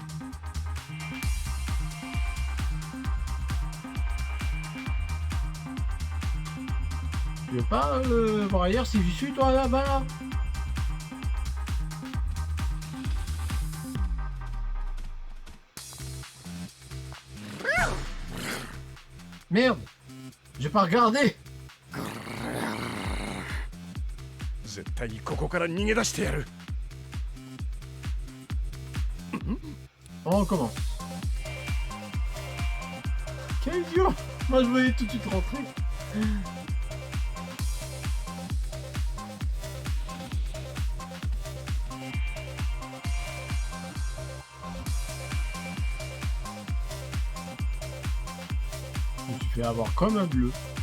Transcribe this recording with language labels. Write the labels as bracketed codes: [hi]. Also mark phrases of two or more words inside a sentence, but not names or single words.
[fr] Tu veux pas voir ailleurs si j'y suis, toi, là-bas, là? Merde! J'ai pas regardé! [ja] 絶対にここから逃げ出してやる。 [fr] On recommence. Quel idiot! Moi je voulais tout de suite rentrer. Je me suis fait avoir comme un bleu.